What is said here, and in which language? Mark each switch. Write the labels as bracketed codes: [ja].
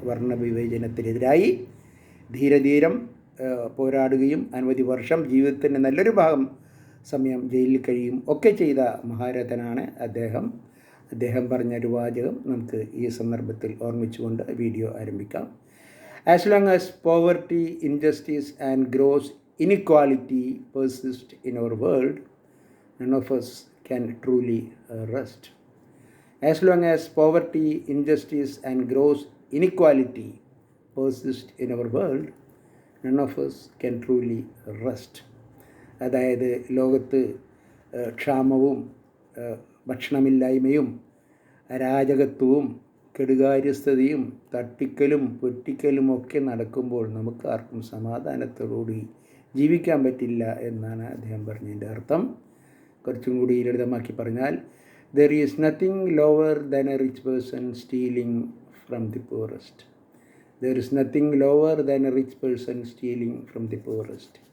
[ml] വർണ്ണവിവേചനത്തിനെതിരായി ധീരധീരം പോരാടുകയും അനവധി വർഷം ജീവിതത്തിൻ്റെ നല്ലൊരു ഭാഗം സമയം ജയിലിൽ കഴിയും ഒക്കെ ചെയ്ത മഹാരഥനാണ് അദ്ദേഹം. അദ്ദേഹം പറഞ്ഞൊരു വാചകം നമുക്ക് ഈ സന്ദർഭത്തിൽ ഓർമ്മിച്ചുകൊണ്ട് വീഡിയോ ആരംഭിക്കാം. [en] As long as poverty, injustice and gross inequality persist in our world, none of us can truly rest. As long as poverty, injustice and gross inequality persist in our world, none of us can truly rest. [ml] അതായത് ലോകത്ത് ക്ഷാമവും ഭക്ഷണമില്ലായ്മയും അരാജകത്വവും കെടുകാര്യസ്ഥതയും തട്ടിക്കലും പൊട്ടിക്കലും ഒക്കെ നടക്കുമ്പോൾ നമുക്ക് ആർക്കും സമാധാനത്തോടുകൂടി ജീവിക്കാൻ പറ്റില്ല എന്നാണ് അദ്ദേഹം പറഞ്ഞതിൻ്റെ അർത്ഥം. കുറച്ചും കൂടി ലളിതമാക്കി പറഞ്ഞാൽ, [en] there is nothing lower than a rich person stealing from the poorest. There is nothing lower than a rich person stealing from the poorest.